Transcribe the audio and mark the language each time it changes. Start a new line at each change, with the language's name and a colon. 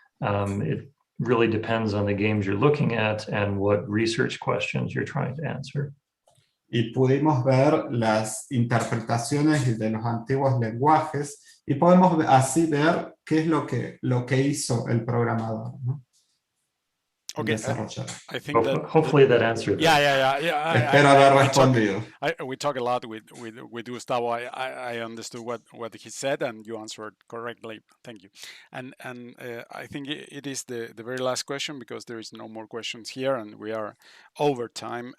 English: It really depends on the games you're looking at and what research questions you're trying to answer.
Spanish: Y pudimos ver las interpretaciones de los antiguos lenguajes y podemos así ver qué es lo que hizo el programador, ¿no?
English: Okay, I think hopefully that answered it. Yeah.
Spanish: Espero haber respondido.
English: We talk a lot with Gustavo. I understood what he said, and you answered correctly. Thank you. And I think it is the very last question, because there is no more questions here, and we are over time.